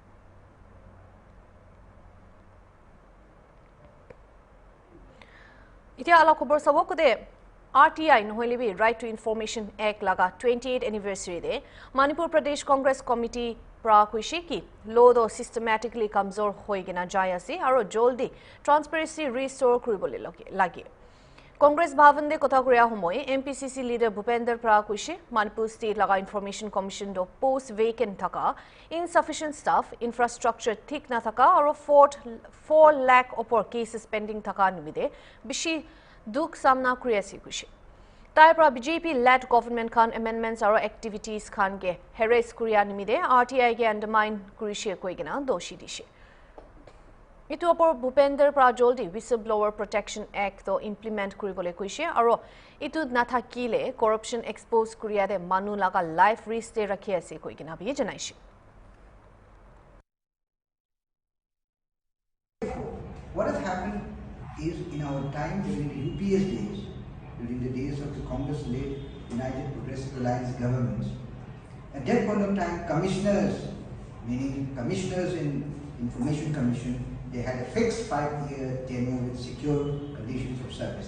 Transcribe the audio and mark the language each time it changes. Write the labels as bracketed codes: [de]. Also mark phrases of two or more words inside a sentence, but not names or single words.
[nag] Itia ala khobor sabo kude RTI nohoilebi Right to Information Act laga 28th anniversary de Manipur Pradesh Congress Committee pra kuise ki law do systematically kamzor hoigena jai ase aro joldi transparency restore kuribole lage. Congress Bhavan de kotha kuriya homoy MPCC leader Bhupender pra kuise Manipur State laga Information Commission do [en] post vacant [nag] thaka, [en] insufficient staff, infrastructure [nag] thik na thaka aro 4 lakh opor cases pending thaka nimide bishi duk samna kuriya si kuise. Tai pra [en] BJP led government [nag] khan amendments aro activities khan ge harass kuriya nimide RTI ge undermine kurise koigena doshi dishe. Itu opor Bhupender pra joldi Whistleblower Protection Act to implement kuribole kuise aro itu nathakile [en] corruption expose [nag] kuriya de manu laga life risk de rakhi ase koigena bi janaise. [en] What has happened is in our time during the UPS days, during the days of the Congress-led United Progressive Alliance governments, at that point of time, commissioners, meaning commissioners in Information Commission, they had a fixed 5-year tenure with secure conditions of service.